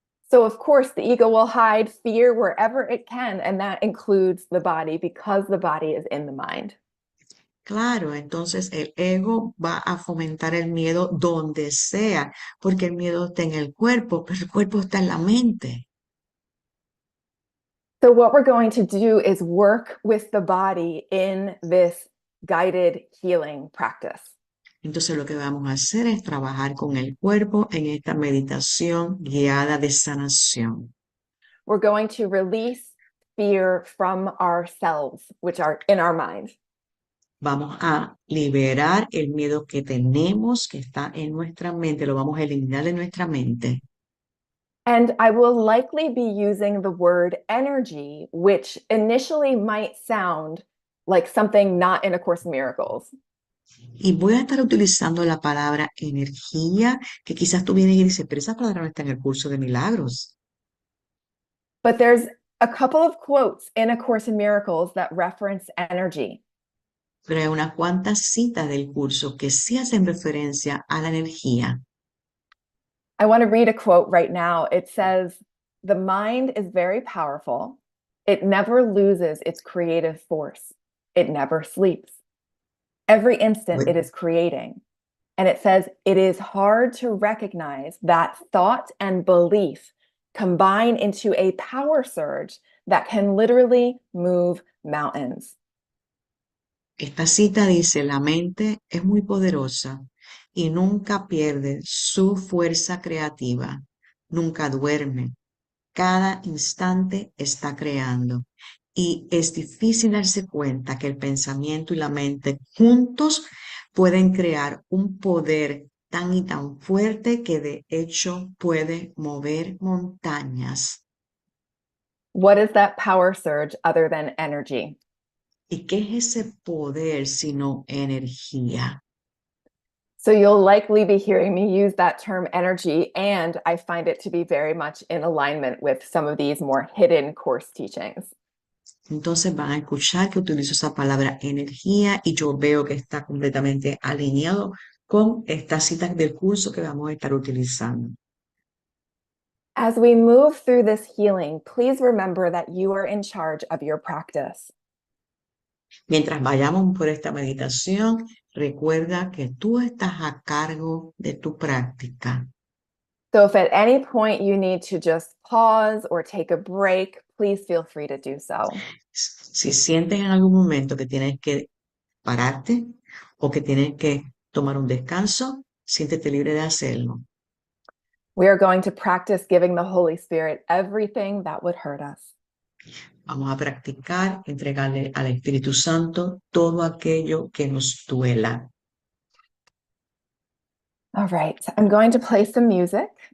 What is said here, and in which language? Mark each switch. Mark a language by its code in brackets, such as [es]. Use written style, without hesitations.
[en] So of course the ego will hide fear wherever it can, and that includes the body because the body is in the mind. [es] Claro, entonces el ego va a fomentar el miedo donde sea, porque el miedo está en el cuerpo, pero el cuerpo está en la mente. [en] So what we're going to do is work with the body in this guided healing practice. [es] Entonces lo que vamos a hacer es trabajar con el cuerpo en esta meditación guiada de sanación. [en] We're going to release fear from ourselves, which are in our mind. [es] Vamos a liberar el miedo que tenemos, que está en nuestra mente, lo vamos a eliminar de nuestra mente. [en] And I will likely be using the word energy, which initially might sound like something not in A Course in Miracles. [es] Y voy a estar utilizando la palabra energía, que quizás tú vienes y dices, pero esa palabra no está en el curso de milagros. [en] But there's a couple of quotes in A Course in Miracles that reference energy. [es] Pero hay unas cuantas citas del curso que sí hacen referencia a la energía. [en] I want to read a quote right now. It says, "The mind is very powerful. It never loses its creative force. It never sleeps. Every instant it is creating." And it says, "It is hard to recognize that thought and belief combine into a power surge that can literally move mountains." [es] Esta cita dice, la mente es muy poderosa y nunca pierde su fuerza creativa, nunca duerme, cada instante está creando. Y es difícil darse cuenta que el pensamiento y la mente juntos pueden crear un poder tan y tan fuerte que de hecho puede mover montañas. [en] What is that power surge other than energy? [es] ¿Y qué es ese poder sino energía? [en] So you'll likely be hearing me use that term energy, and I find it to be very much in alignment with some of these more hidden course teachings. [es] Entonces van a escuchar que utilizo esa palabra energía y yo veo que está completamente alineado con estas citas del curso que vamos a estar utilizando. [en] As we move through this healing, please remember that you are in charge of your practice. [es] Mientras vayamos por esta meditación, recuerda que tú estás a cargo de tu práctica. [en] So if at any point you need to just pause or take a break, please feel free to do so. [es] Si sientes en algún momento que tienes que pararte o que tienes que tomar un descanso, siéntete libre de hacerlo. [en] We are going to practice giving the Holy Spirit everything that would hurt us. [es] Vamos a practicar, entregarle al Espíritu Santo todo aquello que nos duela. [en] All right, I'm going to play some music,